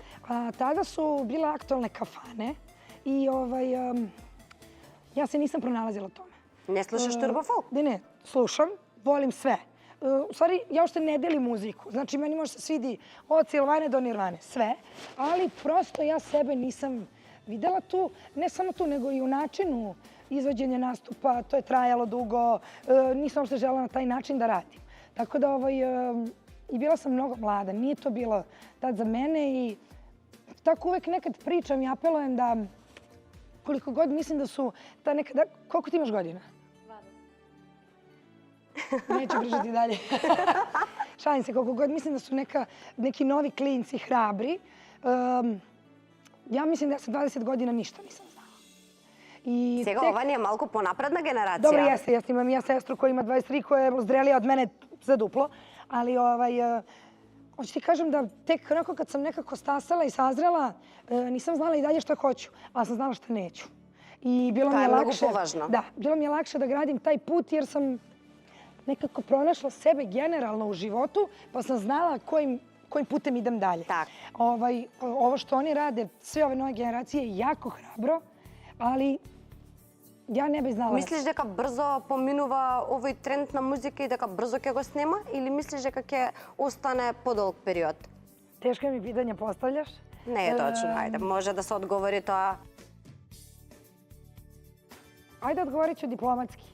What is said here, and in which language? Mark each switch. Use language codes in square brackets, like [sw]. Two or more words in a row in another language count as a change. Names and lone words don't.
[sr] Тада су биле актуелне кафане и јас се нисам проналазила томе. Не слушаш турбофолк? Не, слушам, волим све. У ствари, ја уште не делим музику. Значи, мени може се свиди од Силване до Нирване, све. Али просто ја себе нисам видела ту, не само ту, него и у начину извоđenje nastupa, to je trajalo dugo, nisam uopšte želela na taj način da radim. Tako da i bila sam mnogo mlada, nije to bilo tad za mene i tako uvek nekad pričam i apelujem da koliko god mislim da su ta nekada... Koliko ti imaš godina? 20. Neću pričati dalje. Šalim se, koliko god mislim da su neki novi klinci hrabri, ja mislim da ja sa 20 godina ništa nisam znala. [mk] Сега ова не е малку понапредна генерација. [sr] Добро, јас имам ја сестру која има 23, која е зрелија од мене за дупло, али hoću ti kažem da tek onako kad sam nekako stasala i sazrela, nisam znala i dalje šta hoću, ali sam znala šta neću. I bilo mi je lakše. Da, bilo mi je lakše da gradim taj put jer sam nekako pronašla sebe generalno u životu, pa sam znala kojim putem idem dalje. Ovo što oni rade, sve ove nove generacije, je jako hrabro, ali ја не би знала. [mk] Мислиш дека брзо поминува овој тренд на музика и дека брзо ќе го снема или мислиш дека ќе остане подолг период? [sr] Тешко ми питање поставljаш. [mk] Не е точно, ајде, може да се одговори тоа. [sr] Ајде одговориću дипломатски.